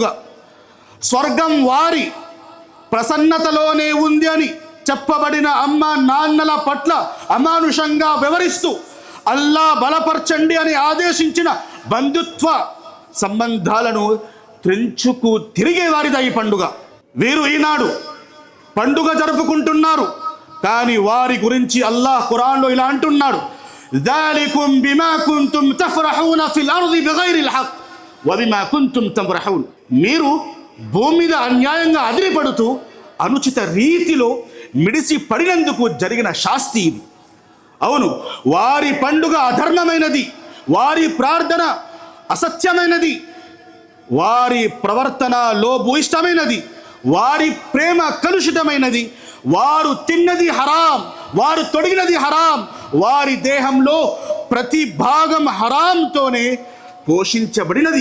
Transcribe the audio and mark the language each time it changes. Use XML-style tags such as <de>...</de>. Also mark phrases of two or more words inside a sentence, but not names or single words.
<te>స్వర్గం వారి ప్రసన్నతలోనే ఉంది అని చెప్పబడిన అమ్మ నాన్నల పట్ల అమానుషంగా వ్యవహరిస్తూ అల్లా బలపరచండి అని ఆదేశించిన బంధుత్వ సంబంధాలను త్రెంచుకు తిరిగేవారిదా ఈ పండుగ? వీరు ఈనాడు పండుగ జరుపుకుంటున్నారు, కానీ వారి గురించి అల్లాహ్ ఖురాన్లో ఇలా అంటున్నాడు,</te> <ar>ذَلِكُمْ بِمَا كُنْتُمْ تَفْرَحُونَ فِي الْأَرْضِ بِغَيْرِ الْحَقِّ وَبِمَا كُنْتُمْ تَفْرَحُونَ.</ar> <te>మీరు భూమి మీద అన్యాయంగా అదిరిపడుతూ అనుచిత రీతిలో మిడిసి పడినందుకు జరిగిన శాస్తి ఇది. అవును, వారి పండుగ అధర్మమైనది, వారి ప్రార్థన అసత్యమైనది, వారి ప్రవర్తన లోభూయిష్టమైనది, వారి ప్రేమ కలుషితమైనది, వారు తిన్నది హరాం, వారు తొడిగినది హరాం, వారి దేహంలో ప్రతి భాగం హరాంతోనే పోషించబడినది.</te>